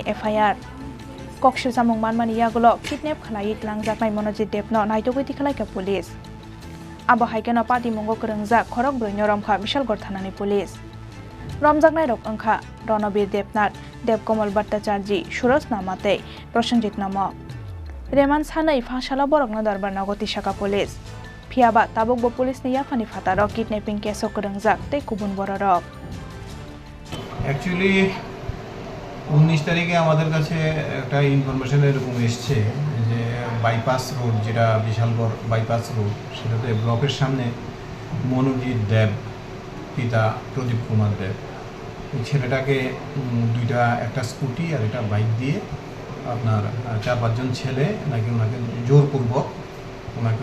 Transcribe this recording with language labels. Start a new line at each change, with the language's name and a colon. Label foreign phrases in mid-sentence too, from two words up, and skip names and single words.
Kok Borok: FIR Kokshir samong manmani yagulo kidnap khlai tlangjaknai Monoji Dev no naitogoti khlaika police Abo haikeno pati mongo krengjak Khorokbwrwi Romkha Bishalgarh Thanani police Romjangnai Rokungkha Ronobir Debnath Devkomal Bhattacharji Suros Namate Prosenjit Nomo Remand Sanai Fa Shalo Borokno Dorbarnogoti Shakha Police Phiaba Tabokbo Police ni Yafani Fataro
English: Kidnapping keso
Kok Borok: krengjak tei kubun bororok
Bangla: Actually 19 তারিখে আমাদের কাছে একটা ইনফরমেশন এরকম এসেছে যে বাইপাস রোড যেটা বিশালগড় বাইপাস রোড সেটাতে ব্লকের সামনে মনোজিৎ দেব পিতা প্রদীপ কুমার দেব এই ছেলেটাকে একটা স্কুটি আর একটা বাইক দিয়ে আপনার 4-5 জন ছেলে নাকি ওনাকে জোরপূর্বক ওনাকে